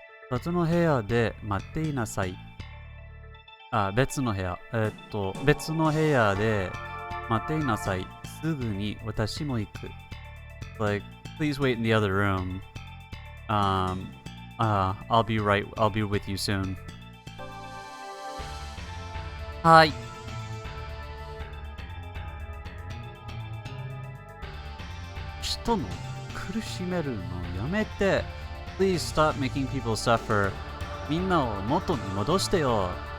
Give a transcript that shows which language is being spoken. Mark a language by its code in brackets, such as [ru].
[ja] 別の部屋で待っていなさい。別の部屋。別の部屋で待っていなさい。すぐに私も行く。 [en] Like, please wait in the other room. I'll be with you soon. [ja] はい。人の苦しめるのやめて。 [en] Please stop making people suffer. [ja] みんなを元に戻してよ。